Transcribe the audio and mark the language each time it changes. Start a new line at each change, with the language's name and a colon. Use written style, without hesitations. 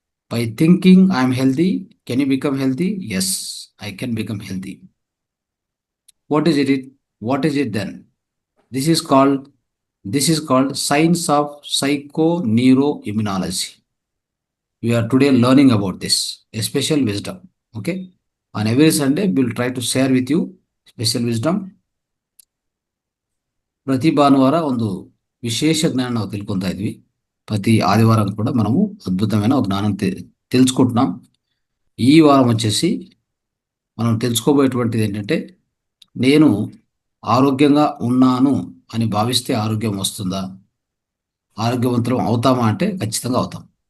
English: By thinking I am healthy, can you become healthy? Yes, I can become healthy. What is it? What is it then? This is called science of psychoneuroimmunology. We are today learning about this, a special wisdom. Okay, on every Sunday we will try to share with you special wisdom.
Kannada: ಪ್ರತಿ ಭಾನುವಾರ ಒಂದು ವಿಶೇಷ జ్ఞానం ನಾವು ತಿಳ್ಕೊಂತಾ ಇದ್ವಿ.
Telugu: ప్రతి ఆదివారం కూడా మనము అద్భుతమైన ఒక జ్ఞానం తెలుసుకుంటున్నాం. ఈ వారం వచ్చేసి మనం తెలుసుకోబోయేటువంటిది ఏంటంటే, నేను ఆరోగ్యంగా ఉన్నాను అని భావిస్తే ఆరోగ్యం వస్తుందా, ఆరోగ్యవంతులం అవుతామా అంటే ఖచ్చితంగా అవుతాం.